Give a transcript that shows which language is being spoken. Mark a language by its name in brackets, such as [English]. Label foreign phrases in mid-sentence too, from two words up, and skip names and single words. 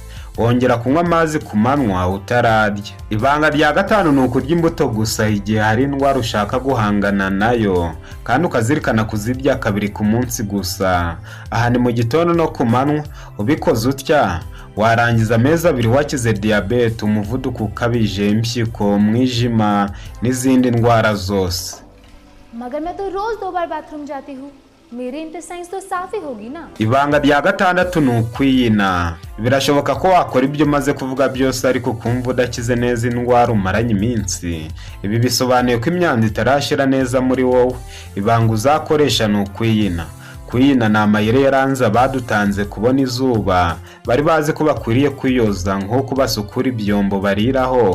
[Kinyarwanda] Wongera kunywa amazi ku manywa utararya. Ibanga rya 5 ni ukurya imbuto gusa igihe hari indwara ushaka guhangana nayo, kandi ukazirikana kuzirya 2 ku munsi gusa. Aha ni mu gitondo no ku manywa. Ubikoze utya, warangiza amezi 2 wakize diabete, umuvuduko ukabije, impyiko, umwijima n'izindi ndwara zose. [Hindi] मगर मैं तो रोज 2 बार बाथरूम जाती हूँ, मेरे इंटेस्टाइन्स तो साफ ही होगी ना. [Kinyarwanda] Ibanga rya 6 ni ukwiyina. birashoboka ko wakora ibyo maze kuvuga byose ariko kumva udakize neza indwara umaranye iminsi. Ibi bisobanuye ko imyanda itarashira neza muri wowe. Ibanga uzakoresha ni ukwiyina. Kwiyina ni amayeri yaranze abadutanze kubona izuba, bari bazi ko bakwiriye kwiyoza nk'uko basukura ibyombo bariraho.